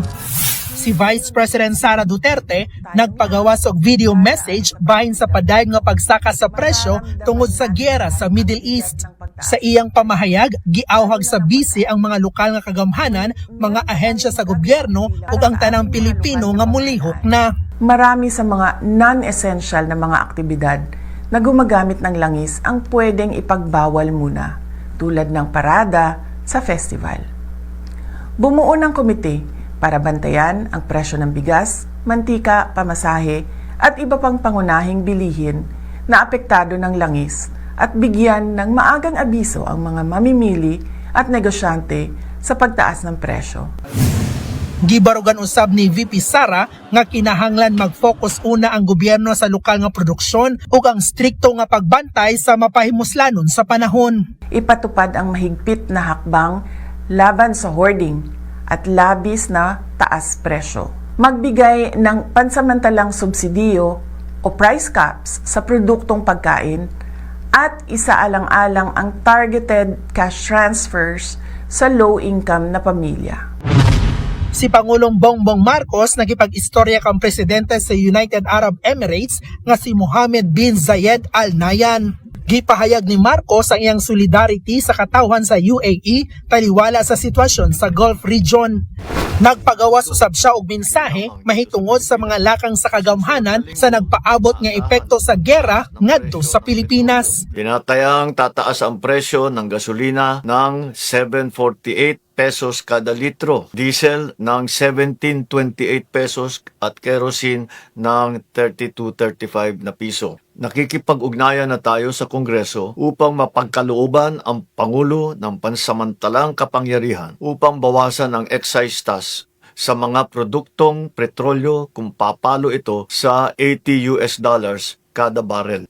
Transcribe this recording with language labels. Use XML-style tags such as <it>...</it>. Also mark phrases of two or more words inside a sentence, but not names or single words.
<ceb>Si Vice President Sara Duterte nagpagawas og video message bahin sa padayon nga pagsaka sa presyo tungod sa gyera sa Middle East. Sa iyang pamahayag, giawhag sa bisi ang mga lokal nga kagamhanan, mga ahensya sa gobyerno ug ang tanang Pilipino nga mulihok na.</ceb> <tl>Marami sa mga non-essential na mga aktibidad na gumagamit ng langis ang pwedeng ipagbawal muna, tulad ng parada sa festival. Bumuo ng komite para bantayan ang presyo ng bigas, mantika, pamasahe at iba pang pangunahing bilihin na apektado ng langis at bigyan ng maagang abiso ang mga mamimili at negosyante sa pagtaas ng presyo.</tl> <ceb>Gibarugan usab ni VP Sara nga kinahanglan mag-focus una ang gobyerno sa lokal nga produksyon ug ang strikto nga pagbantay sa mapahimuslanon sa panahon.</ceb> <tl>Ipatupad ang mahigpit na hakbang laban sa hoarding at labis na taas presyo. Magbigay ng pansamantalang subsidiyo o</tl> <en>price caps</en> <tl>sa produktong pagkain at isaalang-alang ang</tl> <en>targeted cash transfers</en> <tl>sa low-income na pamilya.</tl> <ceb>Si Pangulong Bongbong Marcos nagipag-istorya kang presidente sa United Arab Emirates nga si Mohammed bin Zayed Al Nahyan. Gipahayag ni Marcos ang iyang solidarity sa katawhan sa UAE taliwala sa sitwasyon sa Gulf region. Nagpagawas usab siya og mensahe mahitungod sa mga lakang sa kagamhanan sa nagpaabot nga epekto sa gera ngadto sa Pilipinas.</ceb> <tl>Tinatayang tataas ang presyo ng gasolina ng 748 pesos kada litro, diesel ng 17.28 pesos at kerosene ng 32.35 na piso. Nakikipag-ugnayan na tayo sa Kongreso upang mapagkalooban ang Pangulo ng pansamantalang kapangyarihan upang bawasan ang</tl> <en>excise tax</en> <tl>sa mga produktong petrolyo kung papalo ito sa $80 kada barrel.</tl>